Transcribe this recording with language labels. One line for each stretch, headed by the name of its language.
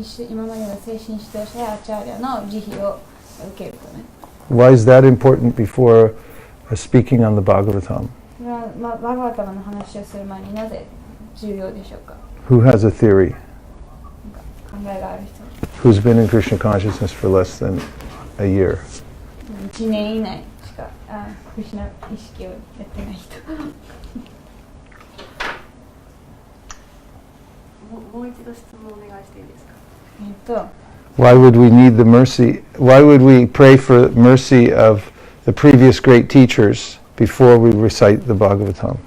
Japanese: 今までの精神指導者やアチャーリャの慈悲を受けるため。
English: Why is that important before speaking on the Bhagavatam?
Japanese: バガバタマの話をする前になぜ重要でしょうか?
English: Who has a theory?
Japanese: 考えがある人。
English: Who's been in Krishna consciousness for less than a year?
Japanese: 1年以内しかクリシュナ意識をやってない人。もう一度質問お願いしていいですか?
English: Why would we need the mercy? Why would we pray for mercy of the previous great teachers before we recite the Bhagavatam?